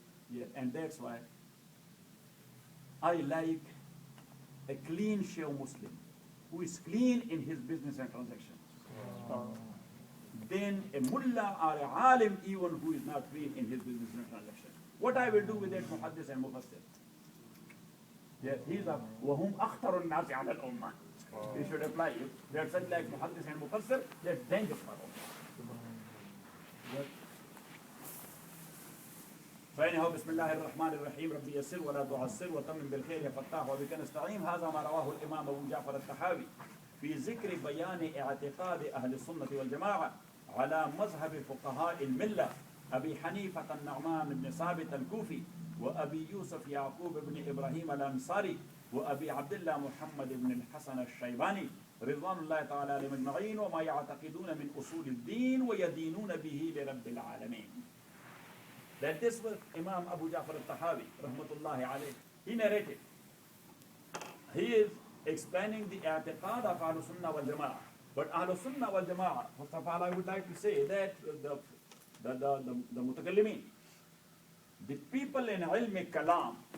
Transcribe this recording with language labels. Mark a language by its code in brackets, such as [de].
[en] Yes, and that's why I like a clean shave Muslim who is clean in his business and transactions. Then a mullah or a alim even who is not clean in his business and transaction. What I will do with that muhaddis and mufassir? Yes, he's a [ar] وَهُمْ أَخْتَرُ النَّاسِ عَلَى الْأُمَّةِ. [en] He should apply it. They're such like muhaddis and mufassir, they're dangerous for us. [ar] فإنه بسم الله الرحمن الرحيم ربي يسر ولا تعسر وتمم بالخير يا فتاح وبك نستعين. هذا ما رواه الإمام أبو جعفر الطحاوي في ذكر بيان اعتقاد أهل السنة والجماعة على مذهب فقهاء الملة أبي حنيفة النعمان بن ثابت الكوفي وأبي يوسف يعقوب بن إبراهيم الأنصاري وأبي عبد الله محمد بن الحسن الشيباني رضوان الله تعالى عليهم أجمعين وما يعتقدون من أصول الدين ويدينون به لرب العالمين. [en] That this was Imam Abu Ja'far al-Tahawi, rahmatullahi alayh. He narrated. He is explaining the i'tiqad of Ahlul Sunnah wal Jama'ah. But Ahlul Sunnah wal Jama'ah, first of all, I would like to say that the mutakallimin, the people in ilm kalam.